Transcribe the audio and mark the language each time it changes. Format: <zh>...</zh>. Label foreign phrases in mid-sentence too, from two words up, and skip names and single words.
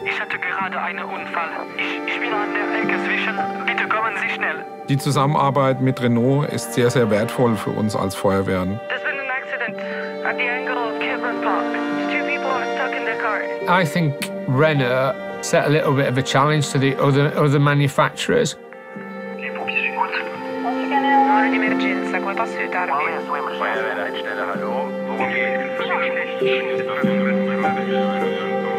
<de>Die Zusammenarbeit mit Renault ist sehr, sehr wertvoll für uns als Feuerwehren.</de> <en>I think Renault set a little bit of a challenge to the other manufacturers.</en> <it>Un'emergenza, come posso aiutarvi? Puoi avere schnelle Hallo.</it> <de>Worum geht es?</de>